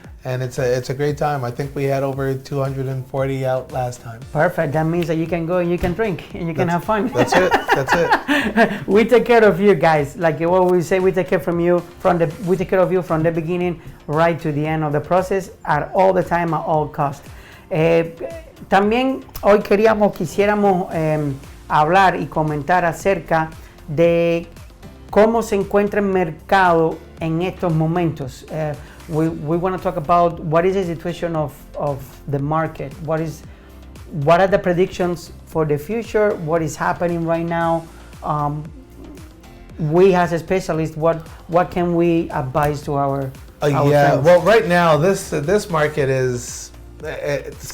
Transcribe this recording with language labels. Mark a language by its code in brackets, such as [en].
[en] And it's a great time. I think we had over 240 out last time. Perfect. That means that you can go and you can drink and you can have fun. That's it. That's it. We take care of you guys. Like what we say, we take care of you from the beginning right to the end of the process, at all the time, at all cost. [es] También hoy quisiéramos hablar y comentar acerca de cómo se encuentra el mercado en estos momentos. [en] We want to talk about what is the situation of the market, what are the predictions for the future, what is happening right now. We as a specialist, what can we advise to our yeah, well, right now this market is it's